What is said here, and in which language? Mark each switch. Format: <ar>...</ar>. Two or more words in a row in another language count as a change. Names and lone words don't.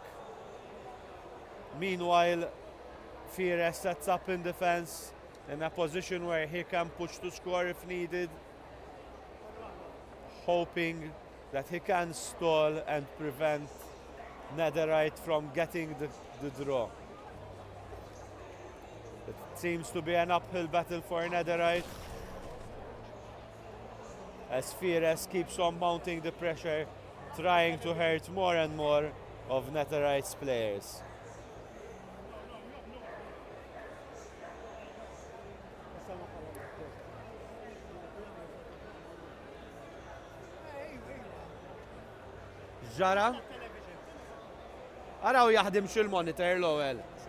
<en>Meanwhile, Fires sets up in defense in a position where he can push to score if needed, hoping that he can stall and prevent Netherite from getting the draw. It seems to be an uphill battle for Netherite, as Fires keeps on mounting the pressure, trying to hurt more and more of Netherite's players.</en> <mt>ġara? Araw jaħdimx il-monitor l-ewwel.</mt>